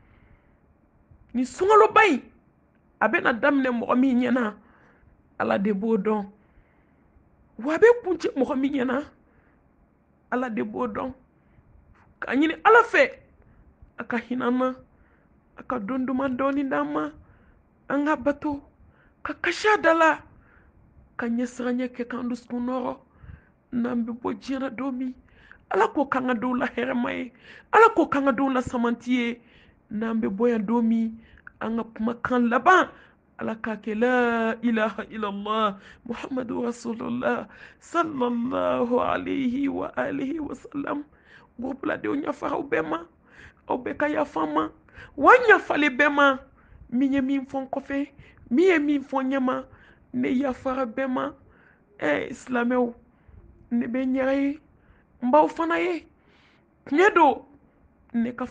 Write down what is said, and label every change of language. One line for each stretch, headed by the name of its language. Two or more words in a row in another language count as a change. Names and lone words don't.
Bambara: nin sunkaloba in a bɛna daminɛ mɔgɔ min ɲɛna ala de b'o dɔn wa a bɛ kuncɛ mɔgɔ min ɲɛna ala de b'o dɔn ka ɲini ala fɛ a ka hinɛ an na a ka don duman dɔɔni d'an ma an ka bato ka kasi a da la ka ɲɛsiranɲɛ kɛ k'an dusukun nɔrɔ n'an bɛ bɔ diɲɛ na don min ala k'o k'an ka don la hɛrɛma ye ala k'o k'an ka don la samanti ye n'an bɛ bɔ yan don min an ka kumakan laban ala k'a kɛ
Arabic: لا إله إلا الله محمد رسول الله صلى الله عليه وآله وسلم
Bambara: gurupuladenw yafara aw bɛɛ ma aw bɛɛ ka yafa n ma wa n yafalen bɛɛ ma min ye min fɔ n kɔfɛ min ye min fɔ n ɲɛma ne yafara bɛɛ ma silamɛw ne bɛ n yɛrɛ ye n b'aw fana ye tiɲɛ don ne ka